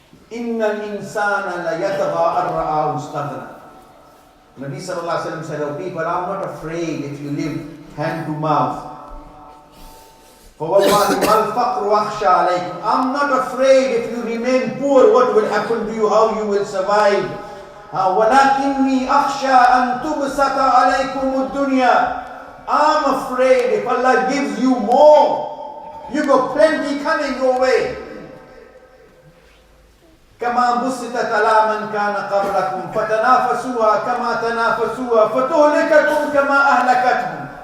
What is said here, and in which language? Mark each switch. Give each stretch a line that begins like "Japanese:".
Arabic: Inna al-insana la yatagha ar-ra'ahu istaghna.
English: Nabi sallallahu alaihi wasallam said, "Oh people, I'm not afraid if you live hand to mouth.
Arabic: فَوَاللَّهِ وَالْفَقْرُ أَخْشَى عَلَيْكُمْ.
English: I'm not afraid if you remain poor, what will happen to you, how you will survive.
Arabic: وَلَكِنِّي أَخْشَى أَن تُبْسَطَ عَلَيْكُمُ الدُّنْيا.
English: I'm afraid if Allah gives you more, you got plenty coming your way.
Arabic: كَمَا بُسِّطَتْ عَلَى مَنْ كَانَ قَبْلَكُمْ فَتَنَافَسُوهَا كَمَا تَنَافَسُوهَا فَتُهْلِكَكُمْ كَمَا أَهْلَكَتْهُمْ.